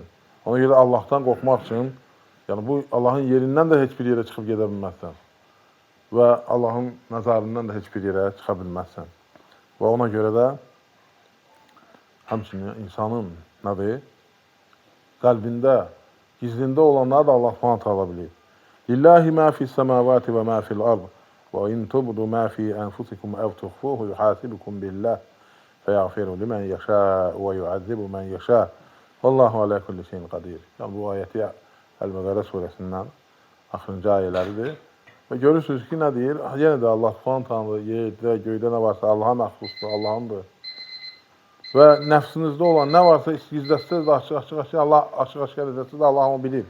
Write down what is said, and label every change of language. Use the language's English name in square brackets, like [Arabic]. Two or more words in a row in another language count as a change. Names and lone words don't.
[Azerbaijani] Ona görə Allahdan qorxmaq üçün, yəni bu Allahın yerindən də heç bir yerə çıxıb gedə bilməzsən. Və Allahın nəzarindən də heç bir yerə çıxa bilməzsən. Və ona görə də həmçinin insanın nədir? Qəlbində, gizlində olanları da Allah [Arabic] سبحانه تعالى [Azerbaijani] bilir. [Arabic] لله ما في السماوات وما في الأرض وإن تبدوا ما في أنفسكم أو تخفوه يحاسبكم بالله. فيغفر لمن يشاء ويعذب من يشاء. والله على كل شيء قدير. [Azerbaijani] Yəni bu ayəti Əl-Bəqərə surəsindən axırıncı ayələridir. Və görürsünüz ki, nə deyir? Yenə də Allah [Arabic] سبحانه تعالى [Azerbaijani] yerdə, göydə nə varsa Allaha məxsusdur, Allahındır. Və nəfsinizdə olan nə varsa gizlətsəz də açıq-açıq Allah açıq-aşkar edərsiniz, Allah onu bilir.